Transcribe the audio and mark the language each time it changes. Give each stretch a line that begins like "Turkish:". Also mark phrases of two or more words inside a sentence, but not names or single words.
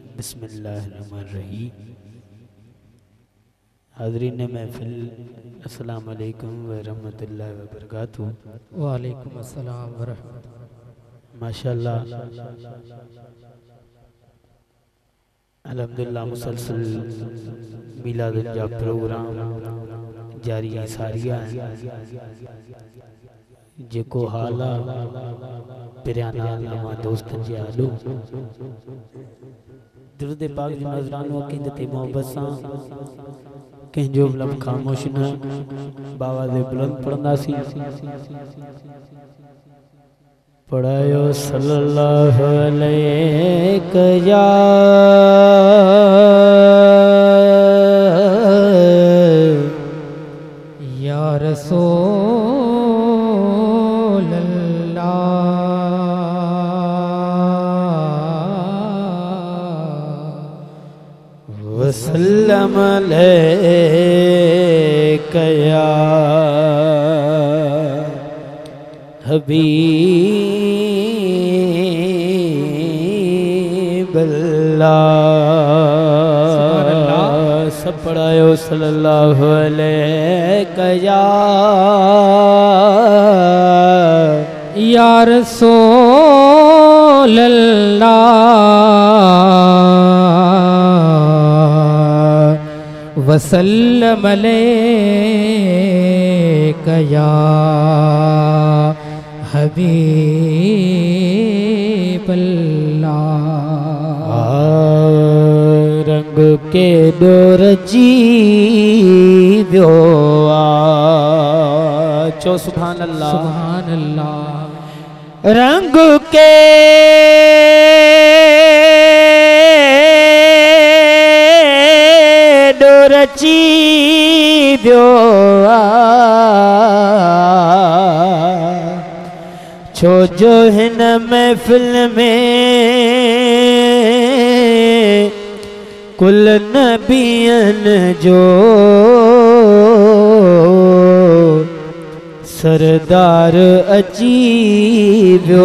Arabic: बिस्मिल्लाहिर्रहमानिर्रहीम।
Sindhi: हाज़रीन महफ़िल,
Arabic: السلام عليكم و رحمة الله و بركاته. وعليكم السلام و رحمة الله. ما شاء الله، الحمد لله
Sindhi: मुसलसल मिलाद जा प्रोग्राम जारी सारिया जेको हाला पिराना नवा दोस्त जे आलो दुरुद पाक जी नज़रानो अकीदत मोहब्बत सा कंहिंजो लब खामोश न बावाज़े बुलंद पढ़ंदासी।
Arabic: पढ़ायो صلى الله عليه يا رسول الله وسلم عليك يا حبيب الله.
Sindhi: सब पढ़ायो
Arabic: صلى الله عليك يا رسول الله وسلم عليك يا حبيب الله.
Sindhi: रंग के डोर जी व्यो चो
Arabic: سبحان الله سبحان الله.
Sindhi: रंग के डोर जी व्यो छो जो हिन महफिल में कुल नबियन जो सरदार अची व्यो